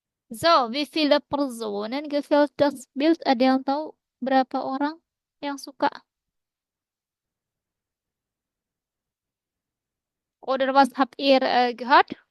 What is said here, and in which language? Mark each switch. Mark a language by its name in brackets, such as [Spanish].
[German] So, wie viele Personen gefällt das Bild? [Indonesian] Ada yang tahu berapa orang yang suka? [German] Oder was habt ihr gehört?